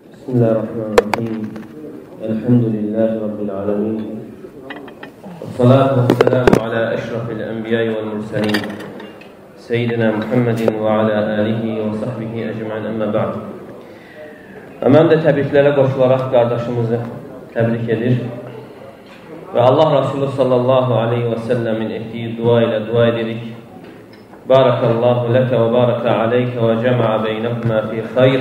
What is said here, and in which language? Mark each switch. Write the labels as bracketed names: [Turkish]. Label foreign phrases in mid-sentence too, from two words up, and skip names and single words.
[Arabic] بسم الله الرحمن الرحيم الحمد لله رب العالمين والصلاة والسلام على أشرف الأنبياء والمرسلين سيدنا محمد وعلى آله وصحبه أجمعين أما بعد. [Azerbaijani] Mən də təbriklərə qoşularaq qardaşımızı təbrik edir və Allah Resulü [Arabic] صلى الله عليه وسلم [Azerbaijani] etdiyi dua ilə dua edirik. [Arabic] بارك الله لك وبارك عليك وجمع بينكما في خير.